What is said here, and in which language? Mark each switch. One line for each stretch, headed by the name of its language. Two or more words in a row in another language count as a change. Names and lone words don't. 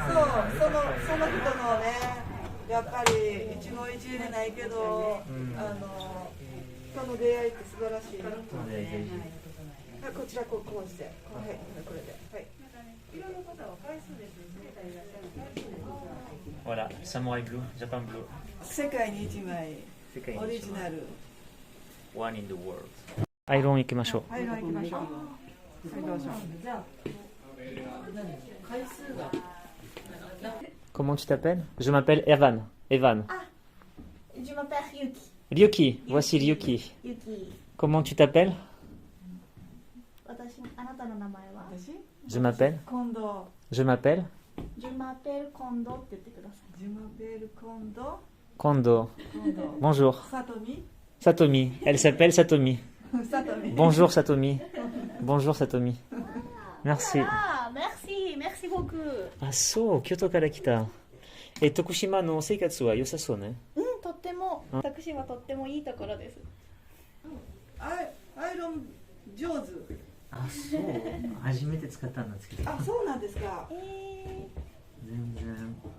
Japanese: その人のね、やっぱり一期一会でないけど、人の出会いって素晴らしい。こちらこうして、これで、はい。いろんな方は回数ですね。
French: Voilà, Samurai Blue, Japan Blue.
Japanese: 世界に一枚、オリジナル。
English: One in the world.
Japanese: アイロン行きましょう。アイロン行きましょう。
French: Comment tu t'appelles? Je m'appelle Evan. Evan. Ah, je m'appelle Ryuki. Ryuki, voici Ryuki. Yuki. Comment tu t'appelles?
Japanese: あなたの名前は？
French: Je m'appelle. 近藤。 Je m'appelle. Je m'appelle Kondo
Japanese: って言ってください。
French: Je m'appelle Kondo. Kondo. Bonjour. Satomi. Satomi. Elle s'appelle Satomi. Satomi. Bonjour Satomi. Bonjour Satomi. Merci. Ah, merci beaucoup.
Japanese: あ、そう、京都から来た。徳島の生活は良さそうね。とっても、徳島とってもいいところです。アイロン上手。あ、そう初めて使ったんですけどあ、そうなんですか。全然